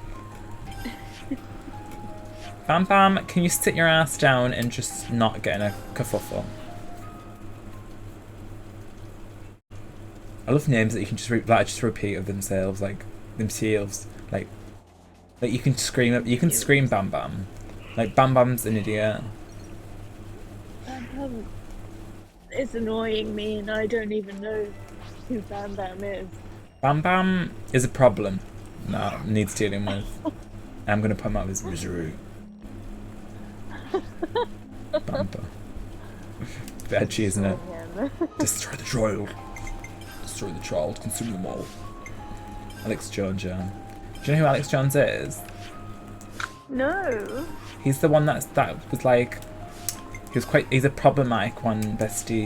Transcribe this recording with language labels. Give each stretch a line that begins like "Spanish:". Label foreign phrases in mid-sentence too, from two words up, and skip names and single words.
English: Bam Bam, can you sit your ass down and just not get in a kerfuffle? I love names that you can just repeat of themselves, like you can scream Bam Bam. Like Bam Bam's an idiot. Bam Bam is annoying me and I don't even know who Bam Bam is. Bam Bam is a problem that needs dealing with. I'm gonna put him out of his misery. Bam Bam. Bad cheese, isn't it? Destroy the child. Destroy the child. Consume them all. Alex Jones, yeah. Do you know who Alex Jones is? No. He's the one that was like... He's a problematic one, bestie.